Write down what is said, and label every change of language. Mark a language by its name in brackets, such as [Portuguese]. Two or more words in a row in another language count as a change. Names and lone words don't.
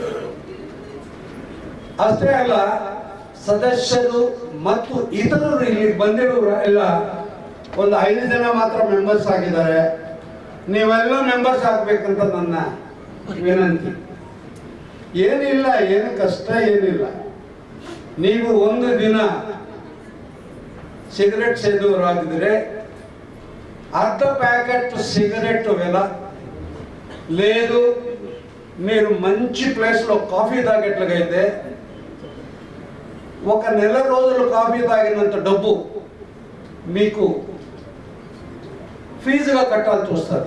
[Kannada] ಅಷ್ಟೇ ಅಲ್ಲ, ಸದಸ್ಯರು ಮತ್ತು ಇತರರು ಇಲ್ಲಿ ಬಂದಿರೋರು ಎಲ್ಲ ಒಂದು 5 ಜನ ಮಾತ್ರ ಮೆಂಬರ್ಸ್ ಆಗಿದ್ದಾರೆ. ನೀವೆಲ್ಲ ಮೆಂಬರ್ಸ್ ಆಗ್ಬೇಕಂತ ನನ್ನ ವಿನಂತಿ. ಏನಿಲ್ಲ, ಏನು ಕಷ್ಟ ಏನಿಲ್ಲ. ನೀವು ಒಂದು ದಿನ ಸಿಗರೆಟ್ ಸೇದುವರಾಗಿದ್ರೆ [Telugu] అర్ధ ప్యాకెట్ సిగరెట్ వెల లేదు, మీరు మంచి ప్లేస్లో కాఫీ తాగేట్లుగైతే ఒక నెల రోజులు కాఫీ తాగినంత డబ్బు మీకు ఫీజుగా కట్టాల్సి వస్తుంది.